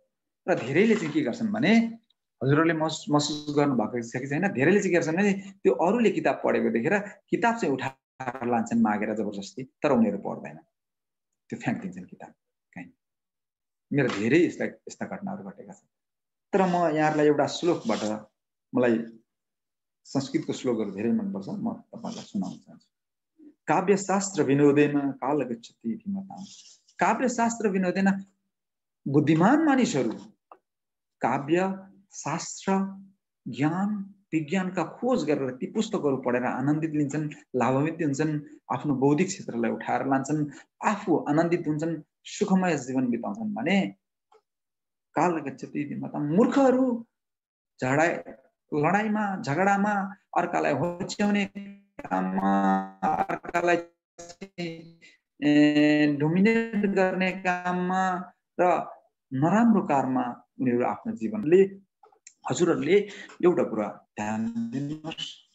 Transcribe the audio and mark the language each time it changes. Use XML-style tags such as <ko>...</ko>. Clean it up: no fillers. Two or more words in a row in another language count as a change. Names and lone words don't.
<ne>र धेरैले चाहिँ के गर्छन् भने, हजुरहरूले महसुस गर्नुभएको छ कि छैन, धेरैले चाहिँ के गर्छन् भने त्यो अरूले किताब पढेको देखेर किताब चाहिँ उठाएर लान्छन् मागेर जबरजस्ती, तर उनीहरू पढ्दैन, त्यो फ्याँकिदिन्छन् किताब कहीँ। मेरो धेरै यस्ता घटनाहरू घटेका छन्। तर म यहाँहरूलाई एउटा श्लोकबाट, मलाई संस्कृतको श्लोकहरू धेरै मनपर्छ, म तपाईँलाई सुनाउन चाहन्छु।</ne> <sa>काव्यशास्त्र विनोदेन काल गच्छति धीमताम्। काव्यशास्त्र विनोदेन,</sa> <ne>बुद्धिमान मानिसहरू काव्य शास्त्र ज्ञान विज्ञानका खोज गरेर ती पुस्तकहरू पढेर आनन्दित लिन्छन्, लाभान्वित हुन्छन्, आफ्नो बौद्धिक क्षेत्रलाई उठाएर लान्छन्, आफू आनन्दित हुन्छन्, सुखमय जीवन बिताउँछन् भने</ne> <sa>काल गच्छति धीमताम्,</sa> <ne>मूर्खहरू लडाइँमा झगडामा, अर्कालाई होच्याउने काममा, अर्कालाई डोमिनेट गर्ने काममा र नराम्रो काममा उनीहरू आफ्नो जीवनले, हजुरहरूले एउटा कुरा ध्यान दिनुहोस्,</ne>